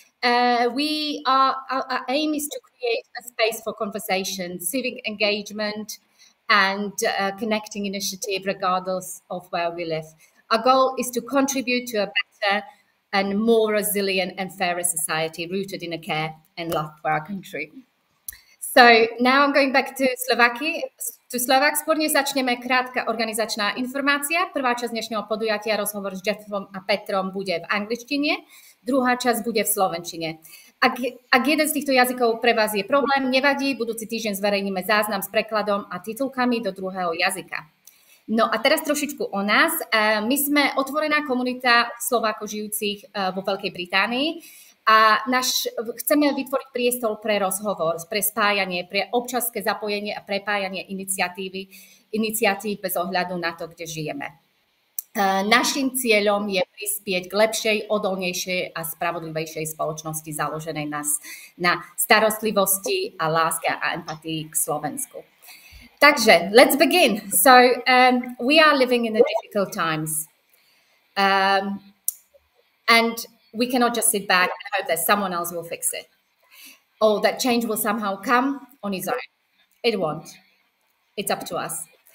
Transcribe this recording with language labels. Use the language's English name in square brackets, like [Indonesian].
[English] Our aim is to create a space for conversation, civic engagement, and connecting initiative regardless of where we live. Our goal is to contribute to a better and more resilient and fairer society rooted in a care and love for our country. So now I'm going back to Slovak. [Slovak] Skôr než začneme, krátka organizačná informácia. Prvá časť dnešného podujatia, rozhovor s Jeffom a Petrom, bude v angličtine, druhá časť bude v slovenčine. Ak jeden z týchto jazykov pre vás je problém, nevadí, budúci týždeň zverejníme záznam s prekladom a titulkami do druhého jazyka. No a teraz trošičku o nás. My sme otvorená komunita Slovákov žijúcich vo Veľkej Británii a chceme vytvoriť priestor pre rozhovor, pre spájanie, pre občanské zapojenie a prepájanie iniciatív bez ohľadu na to, kde žijeme. Naším cieľom je prispieť k lepšej, odolnejšej a spravodlivejšej spoločnosti založenej na starostlivosti a láske a empatii k Slovensku. [English] Takže, let's begin. So, we are living in the difficult times. And we cannot just sit back and hope that someone else will fix it. Or that change will somehow come on its own. It won't. It's up to us.